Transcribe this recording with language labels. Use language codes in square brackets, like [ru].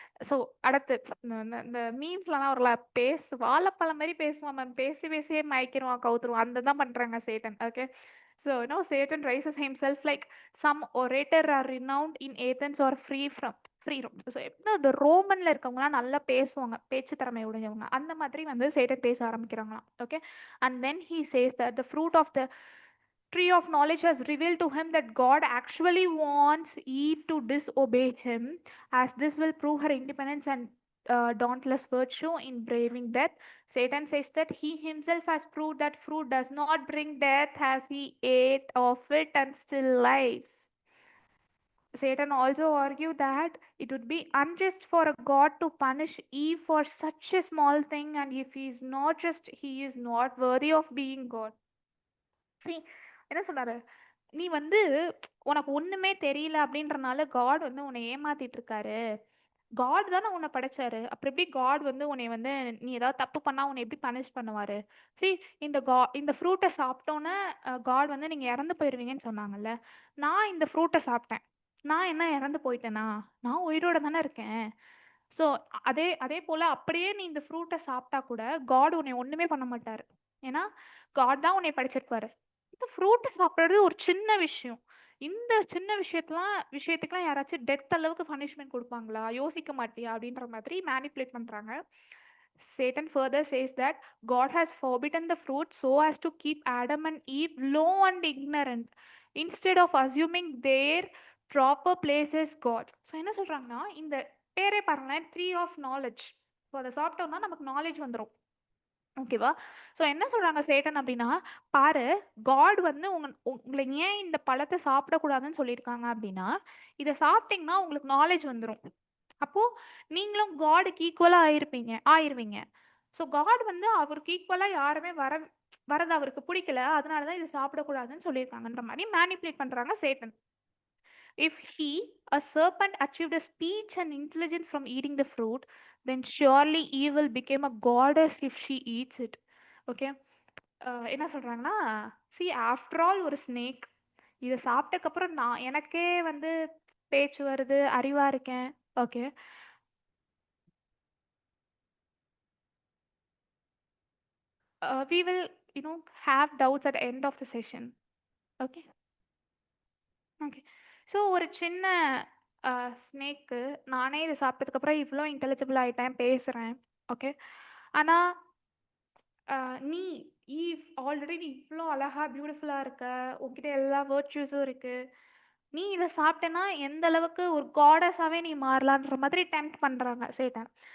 [ta] So அடுத்து இந்த மீம்ஸ்லாம் ஒரு வாழைப்பழம் மாதிரி பேசுவான் மேம், பேசியே மயக்கிடுவான், கவுத்துருவான், அந்த தான் பண்ணுறாங்க Satan. [en] Okay, so Satan rises himself like some orator are renowned in Athens or free Rome. [ta] So இந்த ரோமன்ல இருக்கவங்களாம் நல்லா பேசுவாங்க, பேச்சு திறமை உடைஞ்சவங்க, அந்த மாதிரி வந்து சேட்டன் பேச ஆரம்பிக்கிறாங்களாம். [en] Okay, and then he says that the fruit of the tree of knowledge has revealed to him that God actually wants Eve to disobey him, as this will prove her independence and dauntless virtue in braving death. Satan says that he himself has proved that fruit does not bring death, as he ate of it and still lives. Satan also argued that it would be unjust for a God to punish Eve for such a small thing, and if he is not just, he is not worthy of being God. [ta] See, என்ன சொல்றாரு, நீ வந்து உனக்கு ஒண்ணுமே தெரியல அப்படின்றனால God வந்து உன்னை ஏமாத்திட்டு இருக்காரு. காட் தானே உன்னை படைச்சாரு, அப்புறம் எப்படி காட் வந்து உன்னை வந்து நீ ஏதாவது தப்பு பண்ணா உன்னை எப்படி பனிஷ் பண்ணுவாரு? சி, இந்த ஃப்ரூட்டை சாப்பிட்டோன்னே காட் வந்து நீங்க இறந்து போயிடுவீங்கன்னு சொன்னாங்கல்ல. நான் இந்த ஃப்ரூட்டை சாப்பிட்டேன், நான் என்ன இறந்து போயிட்டேனா? நான் உயிரோட தானே இருக்கேன். ஸோ அதே போல அப்படியே நீ இந்த ஃப்ரூட்டை சாப்பிட்டா கூட காட் உன்னை ஒண்ணுமே பண்ண மாட்டாரு, ஏன்னா காட் தான் உன்னை படைச்சிருப்பாரு. இந்த ஃப்ரூட்டை சாப்பிட்றது ஒரு சின்ன விஷயம். இந்த சின்ன விஷயத்துக்குலாம் யாராச்சும் டெத் அளவுக்கு பனிஷ்மெண்ட் கொடுப்பாங்களா? யோசிக்க மாட்டியா அப்படின்ற மாதிரி மேனிப்புலேட் பண்றாங்க. [en] Satan further says that God has forbidden the fruit so as to keep Adam and Eve low and ignorant, instead of assuming their proper place as gods. [ta] So என்ன சொல்றாங்கன்னா, இந்த பேரே பாருங்களேன், ட்ரீ ஆஃப் நாலேஜ். ஸோ அதை சாப்பிட்டோம்னா நமக்கு knowledge வந்துடும். ஓகேவா? ஸோ என்ன சொல்றாங்க சேட்டன் அப்படின்னா, பாரு, காட் வந்து உங்களை ஏன் இந்த பழத்தை சாப்பிடக்கூடாதுன்னு சொல்லியிருக்காங்க அப்படின்னா, இதை சாப்பிட்டீங்கன்னா உங்களுக்கு நாலேஜ் வந்துடும், அப்போ நீங்களும் காடுக்கு ஈக்குவலாக ஆயிருவீங்க. ஸோ காட் வந்து அவருக்கு ஈக்குவலாக யாருமே வரது அவருக்கு பிடிக்கல, அதனால தான் இதை சாப்பிடக்கூடாதுன்னு சொல்லியிருக்காங்கன்ற மாதிரி மேனிப்புலேட் பண்றாங்க Satan. [en] If he, a serpent, achieved a speech and intelligence from eating the fruit, then surely evil became a goddess if she eats it. [ta] Okay, என்ன சொல்றாங்கன்னா, [en] see, after all [ta] ஒரு ஸ்னேக், இதை சாப்பிட்டக்கப்புறம் எனக்கே வந்து பேச்சு வருது, அறிவா இருக்கேன். [en] Okay, we will have doubts at the end of the session. Okay. Okay. [ta] So ஒரு சின்ன ஸ்னேக்கு நானே இதை சாப்பிட்டதுக்கப்புறம் இவ்வளோ இன்டெலிஜிபிள் ஆகிட்டேன், பேசுகிறேன். ஓகே. ஆனால் நீ ஈவ் ஆல்ரெடி நீ இவ்வளோ அழகா பியூட்டிஃபுல்லாக இருக்க, உன்கிட்ட எல்லா வேர்ச்சுஸும் இருக்குது, நீ இதை சாப்பிட்டேன்னா எந்த அளவுக்கு ஒரு காடஸாகவே நீ மாறலான்ற மாதிரி டெம்ப்ட் பண்ணுறாங்க சேட்டன்.